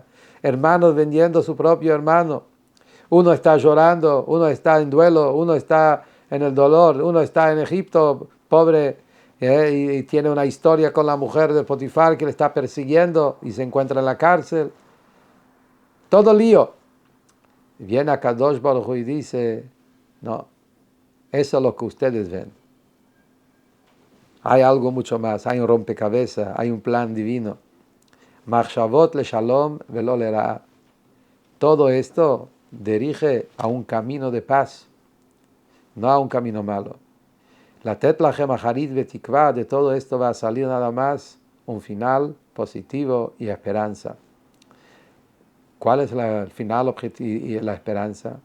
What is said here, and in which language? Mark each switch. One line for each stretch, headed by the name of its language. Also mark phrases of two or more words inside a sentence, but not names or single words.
Spanish: Hermanos vendiendo a su propio hermano. Uno está llorando, uno está en duelo, uno está en el dolor, uno está en Egipto, pobre, y tiene una historia con la mujer de Potifar que le está persiguiendo y se encuentra en la cárcel. Todo lío. Y viene a
Hebrew: קדוש ברוך הוא
Spanish: y dice, no, eso es lo que ustedes ven. Hay algo mucho más, hay un rompecabezas, hay un plan divino.
Hebrew: מחשבות לשלום ולא לרעה.
Spanish: Todo esto dirige a un camino de paz, no a un camino malo. La tetla gemaharit betikva, de todo esto va a salir nada más un final positivo y esperanza. ¿Cuál es el final objetivo y la esperanza?